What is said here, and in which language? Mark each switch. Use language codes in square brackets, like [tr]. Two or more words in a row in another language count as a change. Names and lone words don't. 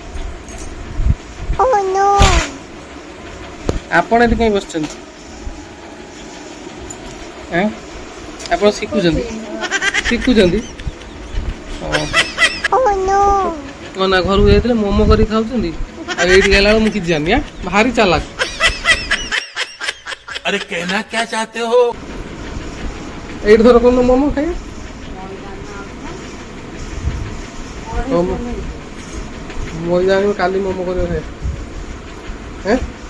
[or] ଆପଣ ଏଠି କାହିଁ ବସିଛନ୍ତି? ଆପଣ ଶିଖୁଛନ୍ତି ନା ଘରକୁ ଯାଇଥିଲେ ମୋମୋ କରିକି ଖାଉଛନ୍ତି ଆଉ ଏଇଠି ଗଲା ବେଳକୁ ମୁଁ କିଛି ଜାଣିନି ଭାରି ଚାଲାକ। [hi] अरे कहना क्या चाहते हो? [or] ଏଇଠି ଧର କ'ଣ ମୋମୋ ଖାଇବା ମୁଁ ଜାଣିବି କାଲି ମୋମୋ କରିବା ଖାଇବା।